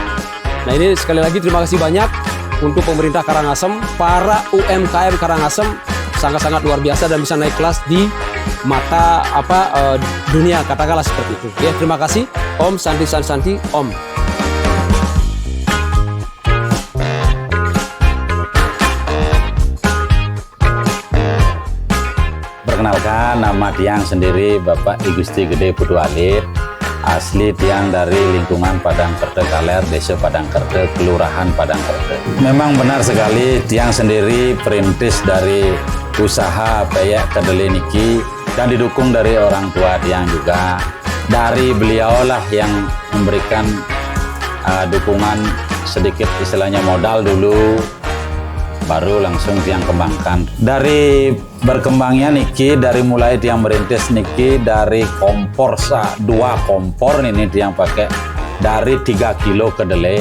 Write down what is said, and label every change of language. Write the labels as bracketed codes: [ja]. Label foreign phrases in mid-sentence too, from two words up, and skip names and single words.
[id] Nah ini sekali lagi terima kasih banyak untuk pemerintah Karangasem, para UMKM Karangasem sangat-sangat luar biasa dan bisa naik kelas di mata dunia, katakanlah seperti itu. Ya, terima kasih. [sa] Om Santi Santi Om. [id] Perkenalkan, nama Tiang sendiri Bapak I Gusti Gede Putu Alit, asli Tiang dari lingkungan Padang Kerte Kaler, Desa Padang Kerte, Kelurahan Padang Kerte. Memang benar sekali, Tiang sendiri perintis dari usaha peyek kedelai niki dan didukung dari orang tua Tiang juga. Dari beliaulah yang memberikan dukungan sedikit, istilahnya modal dulu, baru langsung Tiang kembangkan. Dari berkembangnya niki, dari mulai Tiang merintis niki dari kompor 2 kompor ini Tiang pakai dari 3 kilo kedelai.